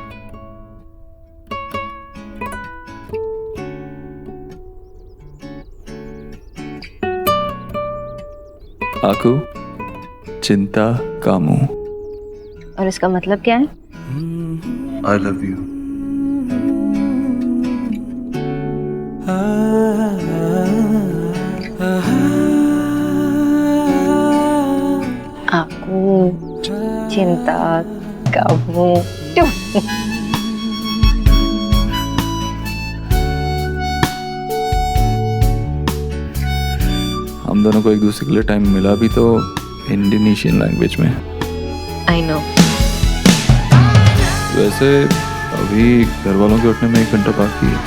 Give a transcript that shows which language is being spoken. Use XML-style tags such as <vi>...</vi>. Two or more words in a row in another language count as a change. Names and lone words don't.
<id>aku cinta kamu.</id> <hi>और इसका मतलब क्या है?</hi> <en>I love you.</en> <id>aku cinta kamu.</id> <hi>हम हम दोनों को एक दूसरे के लिए टाइम मिला भी तो</hi> <en>Indonesian language</en> <hi>में।</hi> <en>I know.</en> <hi>वैसे अभी घर वालों के उठने में 1 घंटा बाकी है।</hi>